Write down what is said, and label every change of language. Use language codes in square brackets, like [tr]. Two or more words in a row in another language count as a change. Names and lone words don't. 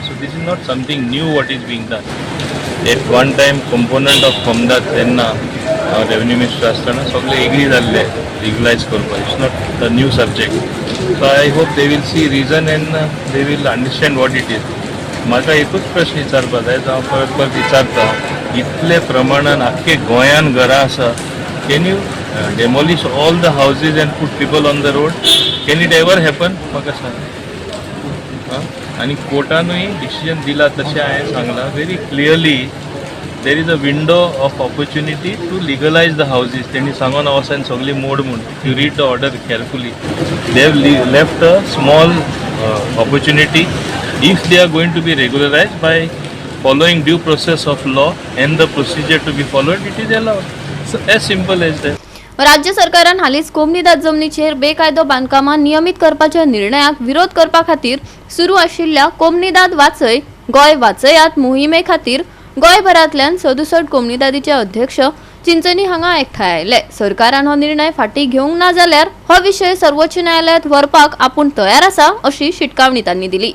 [en] So this is not something new what is being done. At one time component of Comunidade [kok] तेन्ना रेवन्यू मिनिस्टर आसतना सगळे एग्री जाल्ले रेग्युलायज करपाक. [en] It's not the new subject. So I hope they will see reason and they will understand what it is. [kok] म्हाका एकूच प्रश्न विचारपाक जाय, जावं परत परत विचारता, इतले प्रमाणान आख्खे गोंयान घरां आसा, [en] Can you demolish all the houses and put people on the road? Can it ever happen? [kok] म्हाका सांग. आनी कोर्टानूय डिसिजन दिला तशें हांवें सांगलां [en] very clearly. There is a window of opportunity to legalise the houses. [kok] तेणी सांगून वचून सगळी मोड म्हूण. [en] You read the order carefully. They have left a small opportunity if they are going to be regularized by following due process of law and the procedure to be followed, it is allowed. So as simple as that. [kok] राज्य सरकारान हालींच कोमनीदाद जमनीचेर बेकायदो बांदकामां नियमीत करपाच्या निर्णयाक विरोध करपा खातीर सुरू आशिल्ल्या कोमनीदाद वाचय गोंय वाचयात मोहिमे खातीर गोंयभरांतल्यान 67 कोमनीदादीचे अध्यक्ष चिंचणी हांगा एकठांय आयले. सरकारान हो निर्णय फाटीं घेवंक ना जाल्यार हो विशय सर्वोच्च न्यायालयात व्हरपाक आपूण तयार आसा अशी शिटकावणी तांणी दिली.